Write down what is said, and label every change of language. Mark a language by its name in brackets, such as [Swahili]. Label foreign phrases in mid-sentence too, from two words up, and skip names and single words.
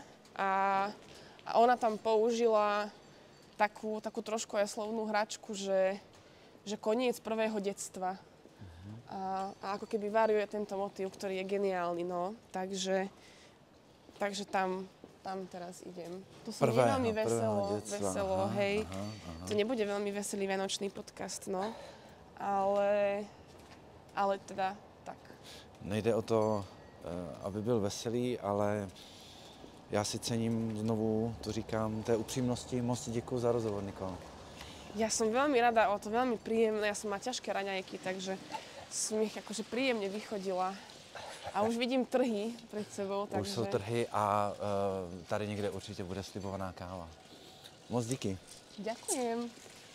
[Slovak] A ona tam použila takú trošku aj slovnú hračku, že koniec prvého detstva. A ako keby variuje tento motív, ktorý je geniálny, no. Takže tam teraz idem. To si nie veľmi veselo, hej. Aha. To nebude veľmi veselý vianočný podcast, no. Ale teda tak. [Czech] Nejde o to, aby byl veselý, ale já si cením znovu, to říkám, té upřímnosti. Moc ti děkuju za rozhovor, Nikol. [Slovak] Ja som veľmi rada, o to veľmi príjemné. Ja som mala ťažké raňajky, takže som ich akože príjemne vychodila. A už vidím trhy pred sebou, takže... [Czech] Už jsou trhy a tady někde určitě bude slibovaná káva. Moc díky. [Slovak] Ďakujem.